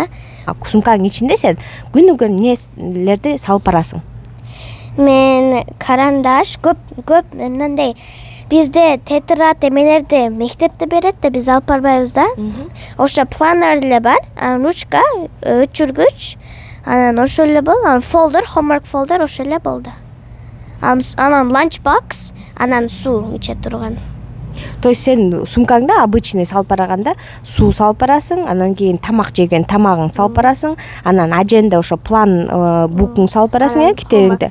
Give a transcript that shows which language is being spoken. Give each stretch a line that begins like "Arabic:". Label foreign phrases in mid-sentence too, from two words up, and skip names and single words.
Kyrgyz: Сумкаңдын ичинде сен күнүгө эмнелерди салып барасың? Мен карандаш көп мындай бизде тетрадь эмелерди мектепте берет да, биз алып барбайбыз да. Ошо планер эле бар, ручка, өчүргүч, анан ошо эле бол, анан
English: folder, homework folder
Kyrgyz: ошо эле болду. Анан
English: lunch box,
Kyrgyz: анан суу иче турган. То есть сен сумкаңда обычный салып барганда суу салып барасың, анан кийин тамак жеген тамагың салып барасың, анан аженде ошо план букуң салып барасың, китебиңди.